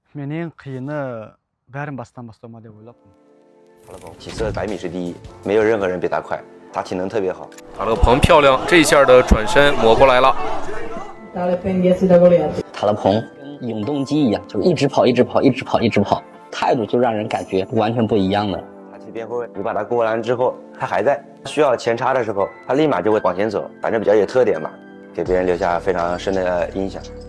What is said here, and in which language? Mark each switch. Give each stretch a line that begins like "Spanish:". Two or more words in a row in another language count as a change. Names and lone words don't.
Kazakh: Men eng qiyini bärin bastan bastama dep oylapmyn.
Chinese: 起色100米是第一，没有任何人比他快，他体能特别好。塔勒彭漂亮，这一下的转身抹过来了。塔勒彭跟永动机一样，就是一直跑，一直跑，一直跑，一直跑，态度就让人感觉完全不一样的。他踢边后卫，你把他过完之后，他还在需要前插的时候，他立马就会往前走，反正比较有特点嘛，给别人留下非常深的印象。